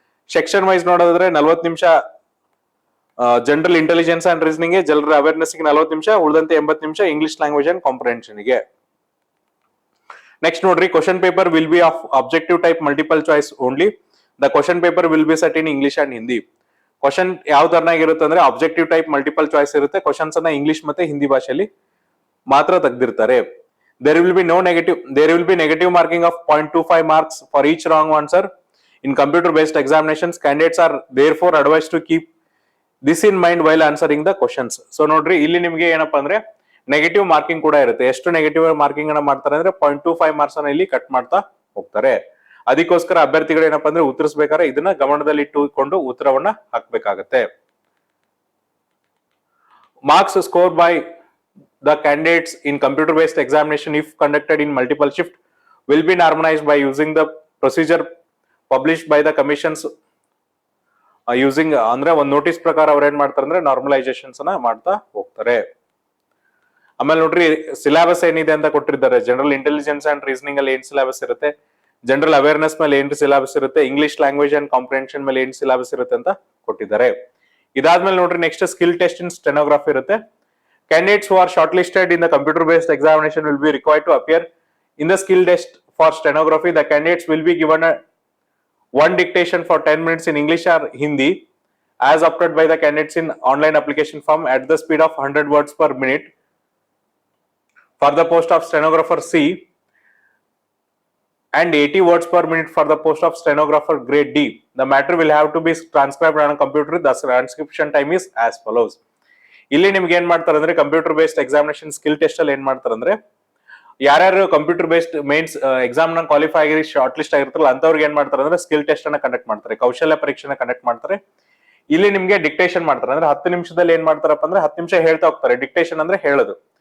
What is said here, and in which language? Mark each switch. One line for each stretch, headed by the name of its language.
Kannada: Section wise ನೋಡೋದಾದ್ರೆ 40 ನಿಮಿಷ general intelligence and reasoning ಗೆ, ಜನರಲ್ ಅವೇರ್ನೆಸ್ ಗೆ 40 ನಿಮಿಷ, ಉಳಿದಂತೆ 80 ನಿಮಿಷ ಇಂಗ್ಲಿಷ್ ಲ್ಯಾಂಗ್ವೇಜ್ ಅಂಡ್ ಕಾಂಪ್ರಿಹೆನ್ಷನ್ ಗೆ.
English: Next ನೋಡ್ರಿ question paper will be of objective type multiple choice only. The question paper will be set in English and Hindi.
Kannada: Question ಯಾವ ತರನಾಗಿರುತ್ತೆ ಅಂದ್ರೆ objective type multiple choice ಇರುತ್ತೆ. Questions ಅನ್ನ ಇಂಗ್ಲಿಷ್ ಮತ್ತೆ ಹಿಂದಿ ಭಾಷೆಯಲ್ಲಿ ಮಾತ್ರ ತೆಗೆದಿರ್ತಾರೆ.
English: there will be negative marking of 0.25 marks for each wrong answer in computer based examinations. Candidates are therefore advised to keep this in mind while answering the questions.
Kannada: So ನೋಡ್ರಿ ಇಲ್ಲಿ ನಿಮ್ಗೆ ಏನಪ್ಪಾ ಅಂದ್ರೆ negative marking ಕೂಡ ಇರುತ್ತೆ. ಎಷ್ಟು negative marking ಅನ್ನ ಮಾಡ್ತಾರೆ ಅಂದ್ರೆ 0.25 ಮಾರ್ಕ್ಸ್ ಅನ್ನ ಇಲ್ಲಿ ಕಟ್ ಮಾಡ್ತಾ ಹೋಗ್ತಾರೆ. ಅದಕ್ಕೋಸ್ಕರ ಅಭ್ಯರ್ಥಿಗಳು ಏನಪ್ಪಾ ಅಂದ್ರೆ ಉತ್ತರಿಸಬೇಕಾದ್ರೆ ಇದನ್ನ ಗಮನದಲ್ಲಿ ಇಟ್ಟುಕೊಂಡು ಉತ್ತರವನ್ನ ಹಾಕ್ಬೇಕಾಗತ್ತೆ.
English: marks score by the candidates in computer based examination, if conducted in multiple shift, will be normalized by using the procedure published by the commissions using
Kannada: ಅಂದ್ರೆ ಒಂದು ನೋಟಿಸ್ ಪ್ರಕಾರ ಅವ್ರು ಏನ್ ಮಾಡ್ತಾರೆ ಅಂದ್ರೆ ನಾರ್ಮಲೈಸೇಷನ್ಸ್ ಅನ್ನ ಮಾಡ್ತಾ ಹೋಗ್ತಾರೆ. ಆಮೇಲೆ ನೋಡ್ರಿ ಸಿಲೆಬಸ್ ಏನಿದೆ ಅಂತ ಕೊಟ್ಟಿದ್ದಾರೆ. ಜನರಲ್ ಇಂಟೆಲಿಜೆನ್ಸ್ ಅಂಡ್ ರೀಸನಿಂಗ್ ಅಲ್ಲಿ ಏನ್ ಸಿಲೆಬಸ್ ಇರುತ್ತೆ, ಜನರಲ್ ಅವೇರ್ನೆಸ್ ಮೇಲೆ ಏನ್ ಸಿಲೆಬಸ್ ಇರುತ್ತೆ, ಇಂಗ್ಲಿಷ್ ಲ್ಯಾಂಗ್ವೇಜ್ ಅಂಡ್ ಕಾಂಪ್ರಿಹೆನ್ಷನ್ ಮೇಲೆ ಏನ್ ಸಿಲೆಬಸ್ ಇರುತ್ತೆ ಅಂತ ಕೊಟ್ಟಿದ್ದಾರೆ.
English: ಇದಾದ್ಮೇಲೆ ನೋಡ್ರಿ next skill test in stenography ಇರುತ್ತೆ. Candidates who are shortlisted in the computer-based examination will be required to appear in the skill test for stenography. The candidates will be given one dictation for 10 minutes in English or Hindi, as opted by the candidates in online application form at the speed of 100 words per minute for the post of stenographer C and 80 words per minute for the post of stenographer grade D. The matter will have to be transcribed on a computer. The transcription time is as follows.
Kannada: ಇಲ್ಲಿ ನಿಮ್ಗೆ ಏನ್ ಮಾಡ್ತಾರೆ ಅಂದ್ರೆ computer based examination skill test ಅಲ್ಲಿ ಏನ್ ಮಾಡ್ತಾರೆ ಅಂದ್ರೆ ಯಾರ್ಯಾರು ಕಂಪ್ಯೂಟರ್ ಬೇಸ್ಡ್ ಮೇನ್ಸ್ ಎಕ್ಸಾಮ್ ನ ಕ್ವಾಲಿಫೈ ಆಗಿ ಶಾರ್ಟ್ ಲಿಸ್ಟ್ ಆಗಿರ್ತಾರಲ್ಲ ಅಂತವ್ರಿಗೆ ಏನ್ ಮಾಡ್ತಾರೆ ಅಂದ್ರೆ ಸ್ಕಿಲ್ ಟೆಸ್ಟ್ ಅನ್ನ ಕಂಡಕ್ಟ್ ಮಾಡ್ತಾರೆ, ಕೌಶಲ್ಯ ಪರೀಕ್ಷೆನ ಕಂಡಕ್ಟ್ ಮಾಡ್ತಾರೆ. ಇಲ್ಲಿ ನಿಮ್ಗೆ ಡಿಕ್ಟೇಷನ್ ಮಾಡ್ತಾರೆ. ಅಂದ್ರೆ 10 ನಿಮಿಷದಲ್ಲಿ ಏನ್ ಮಾಡ್ತಾರಪ್ಪ ಅಂದ್ರೆ 10 ನಿಮಿಷ ಹೇಳ್ತಾ ಹೋಗ್ತಾರೆ. ಡಿಕ್ಟೇಷನ್ ಅಂದ್ರೆ ಹೇಳೋದು.